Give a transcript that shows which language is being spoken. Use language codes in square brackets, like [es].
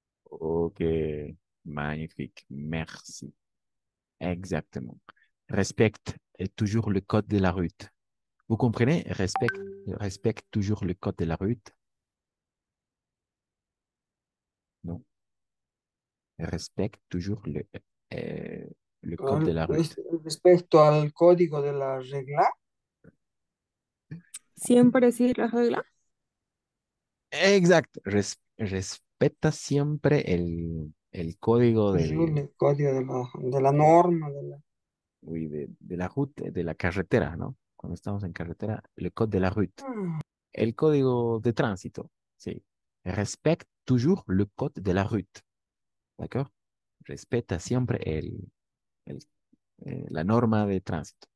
[fr] Ok, magnifique. Merci. Exactement. Respecte toujours le code de la route. Vous comprenez? Respecte toujours le code de la route. Non. Respecte toujours le code de la route. [es] Respecto al código de la regla, Siempre sigue la regla. Exacto. Respeta siempre el código el código de la norma, [fr] oui, de la route, de la carretera, ¿no? [es] Cuando estamos en carretera, [fr] le code de la route. [es] El código de tránsito, sí. [fr] Respecte toujours le code de la route. ¿D'accord? [es] Respeta siempre la norma de tránsito.